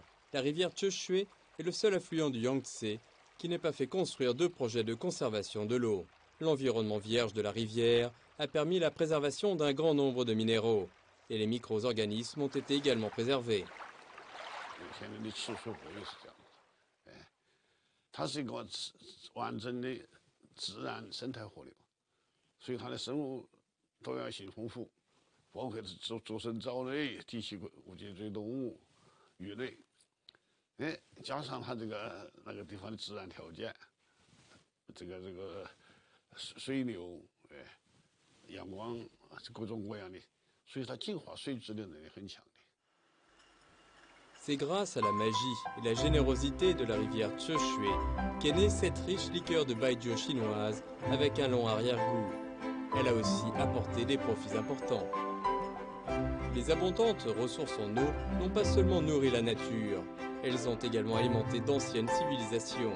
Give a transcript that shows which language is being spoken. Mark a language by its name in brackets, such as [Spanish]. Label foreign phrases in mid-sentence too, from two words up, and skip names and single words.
[French] La rivière Cheshui est le seul affluent du Yangtze qui n'ait pas fait construire deux projets de conservation de l'eau. L'environnement vierge de la rivière a permis la préservation d'un grand nombre de minéraux et les micro-organismes ont été également préservés. [Chinese] 自然生态河流，所以它的生物多样性丰富，包括足生藻类、底栖无脊椎动物、鱼类，加上它那个地方的自然条件，这个水流，阳光，各种各样的，所以它净化水质的能力很强。 [French] C'est grâce à la magie et la générosité de la rivière Cheshui qu'est née cette riche liqueur de baijiu chinoise avec un long arrière-goût. Elle a aussi apporté des profits importants. Les abondantes ressources en eau n'ont pas seulement nourri la nature, elles ont également alimenté d'anciennes civilisations.